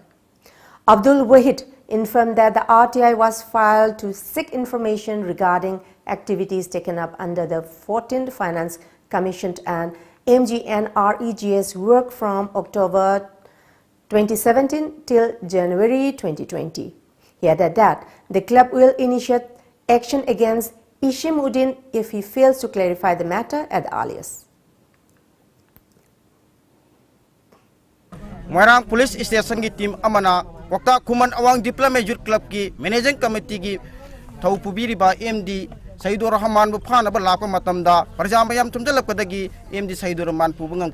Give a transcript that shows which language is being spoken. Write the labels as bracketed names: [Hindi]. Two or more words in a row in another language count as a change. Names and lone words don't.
[English] Abdul Wahid informed that the RTI was filed to seek information regarding activities taken up under the 14th Finance Commission and MGNREGS work from October 2017 till January 2020. He added that the club will initiate action against Isimuddin if he fails to clarify the matter at the earliest. [Manipuri] Moirang Police Station ki team amana Kwakta Khumand Awang Diplomat Youth Club ki [English] Managing Committee [Manipuri] ki Thaupubiri ba MD Saidur Rahman bu phana ba lapa matamda parjamayam tumjalapkadagi MD Saidur Rahman pubungam